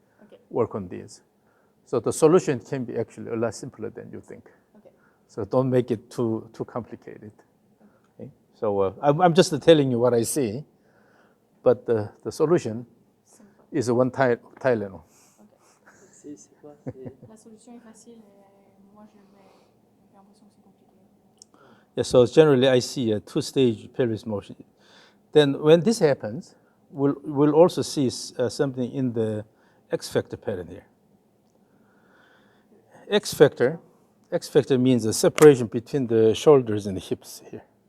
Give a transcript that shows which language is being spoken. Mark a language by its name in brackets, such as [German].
[English] Okay. work on these. So the solution can be actually a lot simpler than you think. Okay. So don't make it too complicated. Okay? So I'm just telling you what I see, but the solution Simple. is a one Tylenol. [French] C'est quoi? C'est- La solution est facile et moi j'ai l'impression que c'est compliqué. [English] Yeah, so generally I see a 2-stage pelvis motion. Then when this happens, we'll also see something in the X factor pattern here. X factor X factor means the separation between the shoulders and the hips here.